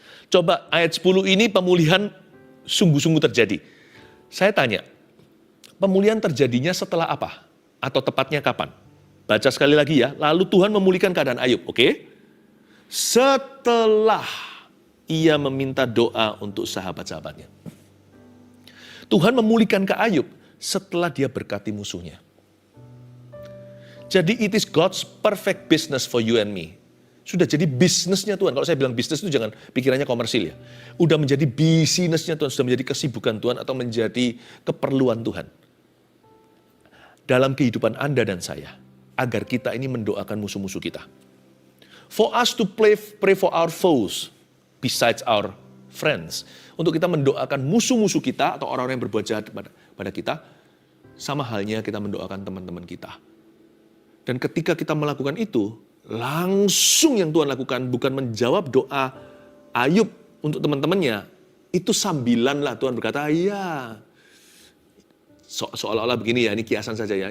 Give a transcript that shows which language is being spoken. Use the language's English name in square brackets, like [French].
[Indonesian] Coba ayat 10 ini pemulihan sungguh-sungguh terjadi. Saya tanya, pemulihan terjadinya setelah apa? Atau tepatnya kapan? Baca sekali lagi ya. Lalu Tuhan memulihkan keadaan Ayub, oke? Setelah ia meminta doa untuk sahabat-sahabatnya. Tuhan memulihkan ke Ayub setelah dia berkati musuhnya. Jadi [English] it is God's perfect business for you and me. [Indonesian] Sudah jadi bisnisnya Tuhan. Kalau saya bilang bisnis itu jangan pikirannya komersil ya. Udah menjadi bisnisnya Tuhan, sudah menjadi kesibukan Tuhan atau menjadi keperluan Tuhan. Dalam kehidupan Anda dan saya, agar kita ini mendoakan musuh-musuh kita. [English] For us to pray for our foes, besides our friends. [Indonesian] Untuk kita mendoakan musuh-musuh kita atau orang-orang yang berbuat jahat pada kita, sama halnya kita mendoakan teman-teman kita. Dan ketika kita melakukan itu, langsung yang Tuhan lakukan bukan menjawab doa Ayub untuk teman-temannya. Itu sambilan lah Tuhan berkata, ya seolah-olah begini ya, ini kiasan saja ya.